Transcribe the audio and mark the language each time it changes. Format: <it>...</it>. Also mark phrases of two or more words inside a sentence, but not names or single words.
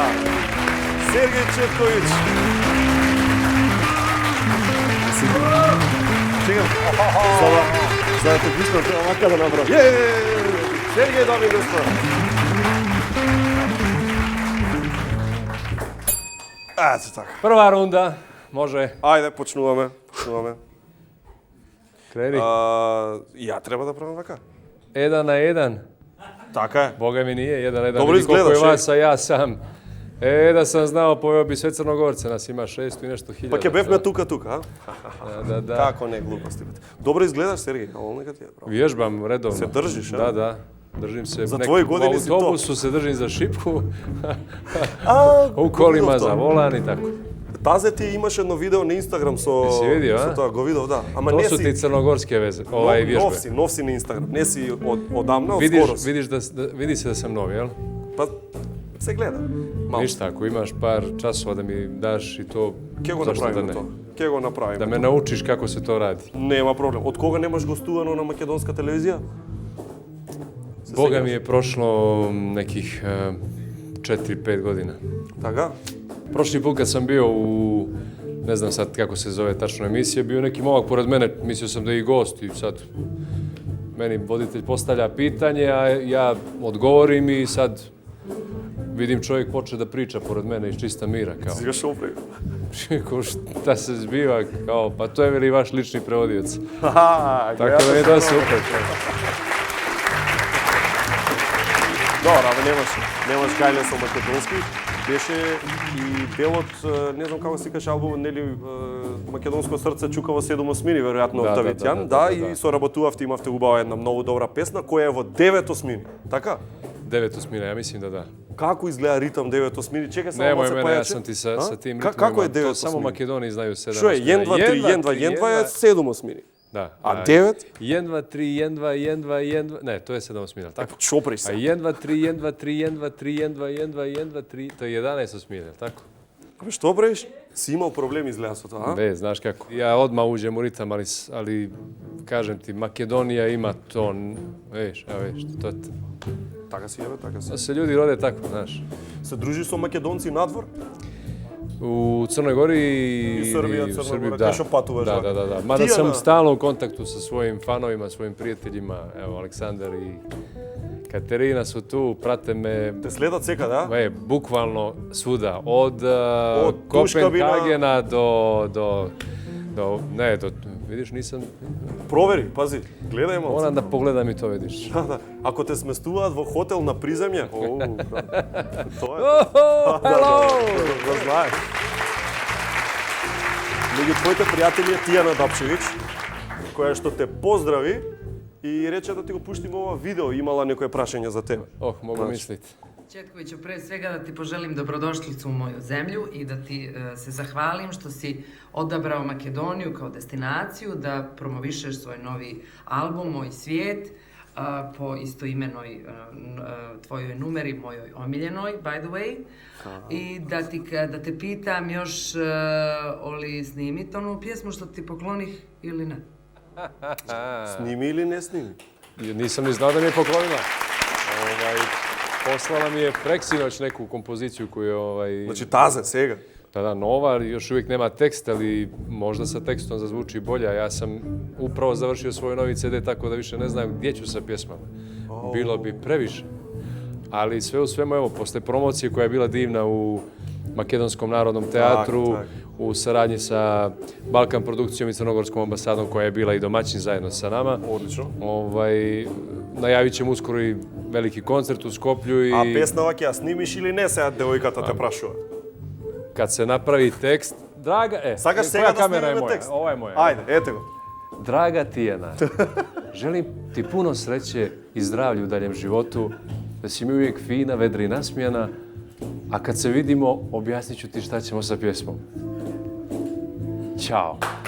<mk>Сергеј Четковиќ. Чекам. За да те пуснам, треба мака да направам. Сергеј, дами и господа. Ето така.</mk> <sr>Prva runda, može,</sr> <mk>Ајде, почнуваме.</mk> <sr>kreni.</sr> <mk>Ја треба да правам вака.</mk> <sr>1 na 1.</sr> <mk>Така е.</mk> <sr>Boga mi nije 1 na 1. Dobro Vidi koliko izgledaš, je vas, a ja sam. Da sam znao, pojeo bi sve Crnogorce, nas ima 600 i nešto hiljada.</sr> <mk>Па ќе бевме тука, а?</mk> <sr>Da.</sr> <mk>Како не глупости, бе. Добро изгледаш, Сергеј, ало нека ти е право.</mk> <sr>Vježbam redovno.</sr> <mk>Се држиш, а?</mk> <sr>Da. Držim se Za tvoje godine u si to. autobusu se držim za šipku, u</sr> <mk>го</mk> <sr>kolima</sr> <mk>видов</mk> <sr>za</sr> <mk>тоа.</mk> <sr>volan i tako.</sr> <mk>Тазе ти имаш едно видео на Инстаграм со</mk> <sr>Си видио, а?</sr> <mk>со тоа, го видов, да. Ама</mk> <sr>To</sr> <mk>не</mk> <sr>su ti</sr> <mk>си</mk> <sr>crnogorske veze, vježbe.</sr> <mk>нов си на Инстаграм, не си одамна, од скоро си.</mk> <sr>Vidi se da sam nov, jel?</sr> <mk>Па се гледа. Мало.</mk> <sr>Ništa, ako imaš par časova da mi daš i to,</sr> <mk>Ке го</mk> <sr>zašto da</sr> <mk>направиме</mk> <sr>ne?</sr> <mk>тоа. Ке го направиме.</mk> <sr>Da me naučiš kako se to radi.</sr> <mk>Нема проблем. Од кога немаш гостувано на македонска телевизија?</mk> <sr>Boga mi je prošlo nekih 4-5 godina.</sr> <mk>Така?</mk> <sr>Prošli put kad sam bio u, ne znam sad kako se zove tačno emisija, bio neki momak pored mene, mislio sam da je i gost i sad meni voditelj postavlja pitanje, a ja odgovorim i sad vidim čovjek poče da priča pored mene iz čista mira, kao.</sr> <mk>Сега шо прави?</mk> <sr>Ko šta se zbiva, kao, pa to je veli vaš lični prevodioc. Ха, Tako da mi je to super.</sr> <mk>Добро, абе немаш гајле со македонски. Беше и делот, не знам како се каже албумот, нели Македонско срце чукава 7 осмини, веројатно од Тавитјан. Да, и соработувавте, имавте убава една многу добра песна која е во 9 осмини. Така?</mk> <sr>9 osmina, ja mislim da da.</sr> <mk>Како изгледа ритам 9 осмини? Чекај само</mk> <sr>Nemoj</sr> <mk>се</mk> <sr>mene,</sr> <mk>појаче.</mk> <sr>ja sam ti sa tim</sr> <mk>Како е</mk> <sr>ritmima,</sr> <mk>9</mk> <sr>to samo</sr> <mk>osmini?</mk> <sr>Makedoniji znaju 7</sr> <mk>Што е? 1, 2, 3, 1, 2, 1, 2 е 7 осмини.</mk> <sr>Da.</sr> <mk>А 9?</mk> <sr>1, 2, 3, 1, 2, 1, 2, 1, 2, ne, to je 7 osmina, tako?</sr> <mk>Што преш</mk> <sr>A</sr> <mk>се?</mk> <sr>1, 2, 3, 1, 2, 3, 1, 2, 3, 1, 2, 1, 2, 1, 2, 3, to je 11 osmina, tako?</sr> <mk>Абе што преш? Си имал проблем изгледа со тоа, а?</mk> <sr>Be, znaš kako. Ja odmah uđem u ritam, ali kažem ti, Makedonija ima to, viš, to je...</sr> <mk>Така си е, бе, така си.</mk> <sr>Da se ljudi rode tako, znaš.</sr> <mk>Се дружиш со македонци надвор?</mk> <sr>U Crnoj Gori I Srbija, u Crna Srbiji, Gora, da.</sr> <mk>кај што патуваш,</mk> <sr>Da.</sr> <mk>da?</mk> <sr>Mada</sr> <mk>Ti,</mk> <sr>sam</sr> <mk>Ana?</mk> <sr>stalno u kontaktu sa svojim fanovima, svojim prijateljima. Evo, Aleksandar i Katerina su tu, prate me,</sr> <mk>Те следат секаде, а?</mk> <sr>bukvalno svuda. Od Tuškabina. Kopenhagena do, vidiš, nisam,</sr> <mk>Провери, пази, гледај малку.</mk> <sr>moram da pogledam i to, vidiš.</sr> <mk>Да. Ако те сместуваат во хотел на приземје, тоа е.</mk> <en>Hello!</en> <mk>Го знаеш. Меѓу твоите пријатели е Тијана Дапчевиќ, која што те поздрави и рече да ти го пуштим ова видео, имала некое прашање за тебе.</mk> <sr>Mogu misliti. Četkoviću, pre svega da ti poželim dobrodošlicu u moju zemlju i da ti se zahvalim što si odabrao Makedoniju kao destinaciju, da promovišeš svoj novi album Moj svijet po istoimenoj tvojoj numeri, mojoj omiljenoj,</sr> <en>by the way.</en> <sr>I da te pitam još, oli snimit onu pjesmu što ti poklonih ili ne?</sr> <mk>Сними или не сними?</mk> <sr>Nisam ni znao da mi je poklonila. Poslala mi je preksinoć neku kompoziciju koju je...</sr> <mk>Значи тазе сега.</mk> <sr>Da, nova, još uvijek nema tekst, ali možda sa tekstom zazvuči bolje. Ja sam upravo završio svoj novi CD, tako da više ne znam gdje ću sa pjesmama. Bilo bi previše. Ali sve u svemu, evo, posle promocije koja je bila divna u Makedonskom narodnom teatru,</sr> <mk>Tak.</mk> <sr>u saradnji sa Balkan produkcijom i Crnogorskom ambasadom koja je bila i domaćin zajedno sa nama.</sr> <mk>Одлично.</mk> <sr>Najavit ćemo uskoro i veliki koncert u Skoplju i</sr> <mk>А песнава ќе ја снимиш или не, сега девојката те прашува.</mk> <sr>kad se napravi tekst, draga,</sr> <mk>Сакаш сега</mk> <sr>koja</sr> <mk>да</mk> <sr>kamera je</sr> <mk>снимиме</mk> <sr>moja?</sr> <mk>текст?</mk> <sr>Ova je moja.</sr> <mk>Ајде, ете го.</mk> <sr>Draga Tijana, želim ti puno sreće i zdravlja u daljem životu, da si mi uvijek fina, vedra i nasmijana, a kad se vidimo, objasnit ću ti šta ćemo sa pjesmom. Ćao.</sr>